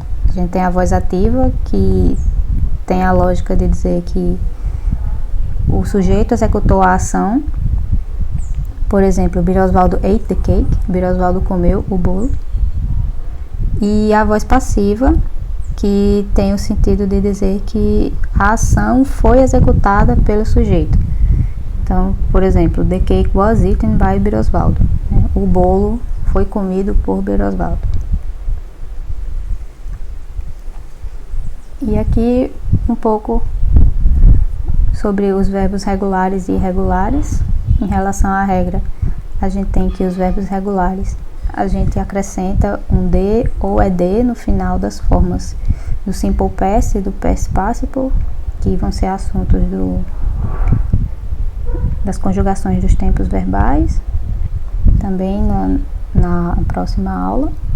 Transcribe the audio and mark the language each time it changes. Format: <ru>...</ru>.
<pt>A gente tem a voz ativa, que tem a lógica de dizer que o sujeito executou a ação. Por exemplo,</pt> <en>Birosvaldo ate the cake,</en> <pt>Birosvaldo comeu o bolo. E a voz passiva, que tem o sentido de dizer que a ação foi executada pelo sujeito. Então, por exemplo,</pt> <en>the cake was eaten by Birosvaldo.</en> <pt>O bolo foi comido por Birosvaldo. E aqui um pouco sobre os verbos regulares e irregulares. Em relação à regra, a gente tem que os verbos regulares a gente acrescenta um D ou ED no final das formas do Simple Past e do Past Participle, que vão ser assuntos das conjugações dos tempos verbais, também na próxima aula.</pt>